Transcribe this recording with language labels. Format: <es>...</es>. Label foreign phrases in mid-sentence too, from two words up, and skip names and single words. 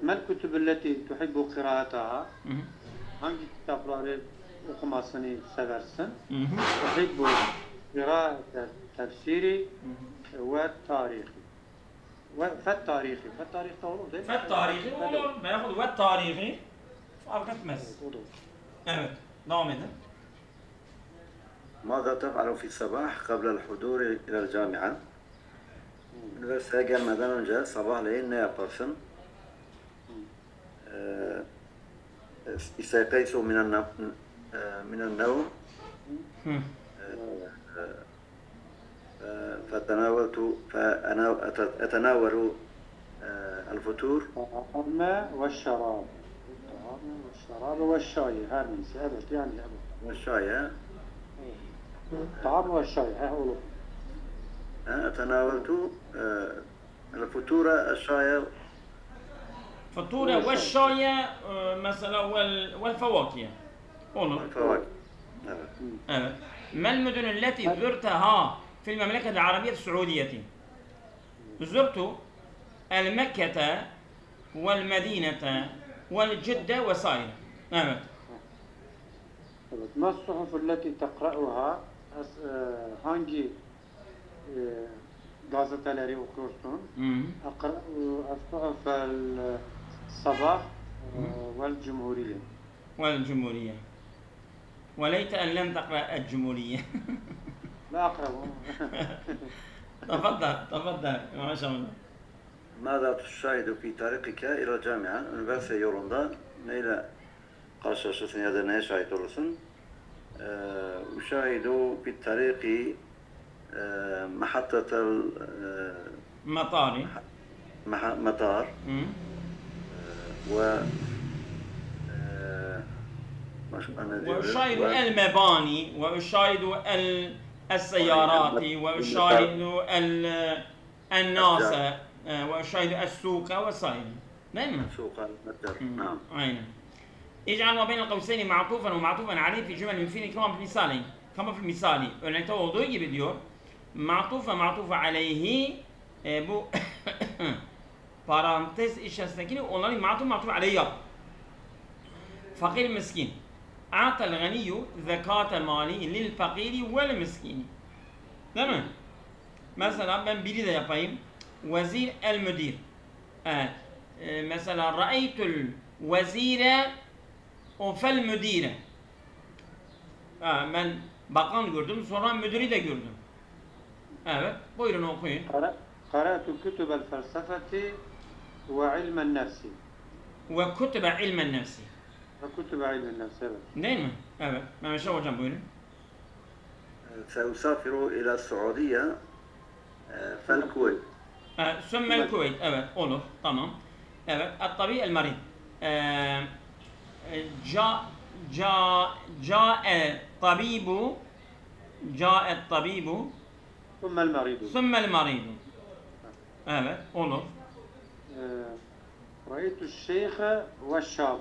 <ar>ما الكتب التي تحب قراءتها.</ar> <tr>Hangi kitapları okumasını seversin?</tr> <ar>تحب قراءة التفسير والتاريخ. وفالتاريخ. فالتاريخ</ar> <tr>de olur değil mi?</tr> <ar>فالتاريخ</ar> <tr>olur. Veyahut</tr> <ar>والتاريخ</ar> <tr>fark etmez. Evet, devam edin.</tr> <ar>ماذا تفعل في الصباح قبل الحضور إلى الجامعة?</ar> <tr>Üniversiteye gelmeden önce sabahleyin ne yaparsın?</tr> <ar>استيقظت من النوم فأتناول الفطور الطعام والشراب. الطعام والشراب والشاي.</ar> <tr>her neyse. Evet yani evet.</tr> <ar>والشاي. الطعام والشاي. olur. تناولت الفطور الشاي. فطورة والشاي مثلا والفواكه.</ar> <tr>olur.</tr> <ar>الفواكه.</ar> <tr>Evet.</tr> <ar>ما المدن التي زرتها في المملكة العربية السعودية؟ زرت المكة والمدينة والجدة وسائر.</ar> <tr>Evet. Evet.</tr> <ar>ما الصحف التي تقرأها?</ar> <tr>Hangi gazeteleri okuyorsun?</tr> <ar>أقرأ الصحف الصباح والجمهورية. والجمهورية. وليت أن لم تقرأ الجمهورية. لا أقرأ. تفضل ما شاء الله. ماذا تشاهد في طريقك إلى الجامعة?</ar> <tr>Üniversite yolunda neyle karşılaşırsın ya da neye şahit olursun?</tr> <ar>أشاهد في الطريق محطة المطار وأشاهد المباني وأشاهد السيارات وأشاهد الناس وأشاهد السوق وسائر. نعم. سوق المتجر. نعم. أين. اجعل ما بين القوسين معطوفا ومعطوفا عليه في جمل مفيد كما في المثال.</ar> <tr>Örnekte olduğu gibi diyor.</tr> <ar>معطوفا عليه</ar> <tr>bu parantez içerisindekini onların</tr> <ar>معطوف عليه</ar> <tr>yap.</tr> <ar>فقير مسكين. أعطى الغني زكاة المال للفقير والمسكين.</ar> <tr>Değil mi? Mesela ben biri de yapayım.</tr> <ar>الوزير المدير.</ar> <tr>Evet.</tr> <ar>Mesela رأيت الوزير o فالمدير.</ar> <tr>Ben bakan gördüm, sonra müdürü de gördüm. Evet, buyurun okuyun.</tr> <ar>قرأت كتب الفلسفة وعلم النفس. وكتب علم النفس. وكتب علم النفس.</ar> <tr>Evet. Değil mi? Evet. Mehmet Şah hocam buyurun.</tr> <ar>سأسافر إلى السعودية فالكويت. ثم الكويت.</ar> <tr>Evet, olur. Tamam. Evet.</tr> <ar>الطبيب المريض. جاء الطبيب ثم المريض. ثم المريض.</ar> <tr>Evet, olur.</tr> <ar>رأيت الشيخ والشاب.</ar>